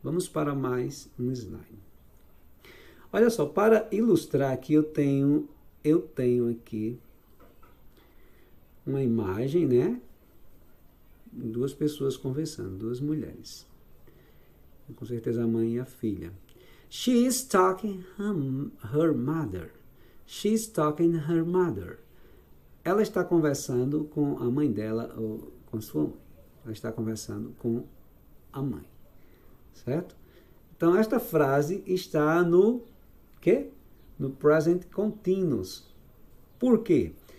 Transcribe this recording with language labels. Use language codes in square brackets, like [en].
[pt] Vamos para mais um slide. Olha só, para ilustrar aqui, eu tenho aqui uma imagem, né? Duas pessoas conversando, duas mulheres. Com certeza a mãe e a filha. [en] She is talking her mother. She is talking her mother. [pt] Ela está conversando com a mãe dela, ou com sua mãe. Ela está conversando com a mãe. Certo? Então, esta frase está no quê? No present continuous. Por quê?